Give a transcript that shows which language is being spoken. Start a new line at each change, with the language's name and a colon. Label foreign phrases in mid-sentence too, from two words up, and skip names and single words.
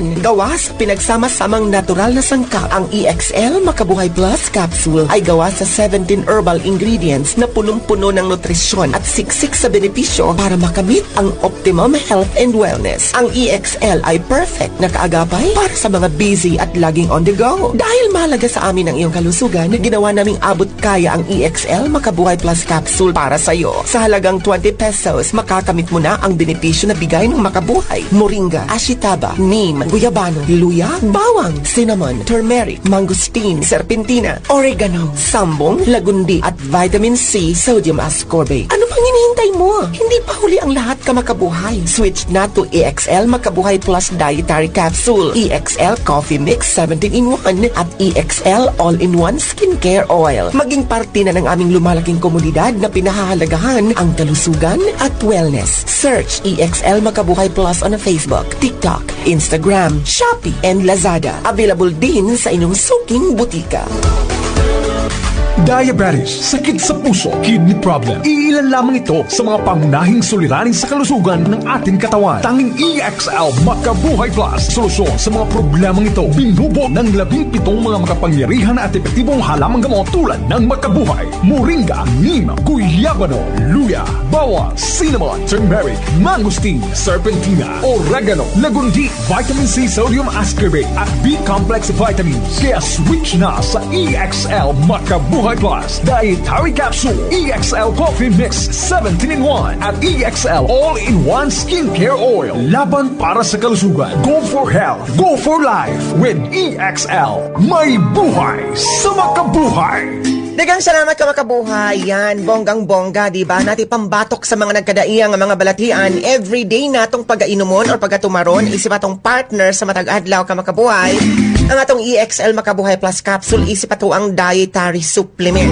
Filipino: Gawa sa pinagsama-samang natural na sangkap, ang EXL Makabuhay Plus Capsule ay gawa sa 17 herbal ingredients na punong-puno ng nutrisyon at siksik sa benepisyo para makamit ang
English: optimum health and wellness.
Filipino: Ang EXL ay perfect na kaagapay para sa mga busy at laging
English: on the go.
Filipino: Dahil mahalaga sa amin ang iyong kalusugan, ginawa naming abot kaya ang EXL Makabuhay Plus Capsule para sa iyo. Sa halagang 20 pesos, makakamit mo na ang benepisyo na bigay ng Makabuhay. Moringa, ashitaba, neem, guyabano, luya, bawang, cinnamon, turmeric, mangosteen, serpentina, oregano, sambong, lagundi, at vitamin C, sodium ascorbate. Ano pang hinihintay mo? Hindi pa huli ang lahat ka Makabuhay. Switch na to EXL Makabuhay Plus Dietary Capsule. Capsule, EXL Coffee Mix 17-in-1 at EXL All-in-1 Skincare Oil. Maging parte na ng aming lumalaking komunidad na pinahahalagahan ang kalusugan at wellness.
English: Search EXL Makabuhay Plus on Facebook, TikTok, Instagram, Shopee, and Lazada.
Filipino: Available din sa inyong suking butika. Diabetes, sakit sa puso,
English: kidney problem.
Filipino: Iilan lamang ito sa mga pangunahing suliranin sa kalusugan ng ating katawan. Tanging EXL Makabuhay Plus, solusyon sa mga problemang ito. Binubo ng 17 mga makapangyarihan at epektibong halamang gamot tulad ng Makabuhay, Moringa, Neem, Guyabano, Luya, Bawang, Cinnamon, Turmeric, Mangosteen, Serpentina, Oregano, Lagundi, Vitamin C, Sodium Ascorbate at
English: B-complex vitamins.
Filipino: Kaya switch na sa EXL Makabuhay Plus Dietary Capsule, EXL Coffee Mix 17-in-1 at EXL All-in-1 Skincare Oil. Laban para sa kalusugan.
English: Go for health. Go for life with EXL.
Filipino: May buhay sa makabuhay.
Cebuano: Dagang salamat ka makabuhay.
Filipino: Yan, bonggang-bongga, di ba?
Cebuano: Nati pambatok sa mga nagkadaiyang mga balatian. Everyday natong pag-ainumon or pag-atumaron, isip atong partner sa matag-adlaw ka makabuhay. Ang atong EXL Makabuhay Plus Capsule, isip ato ang
English: dietary supplement.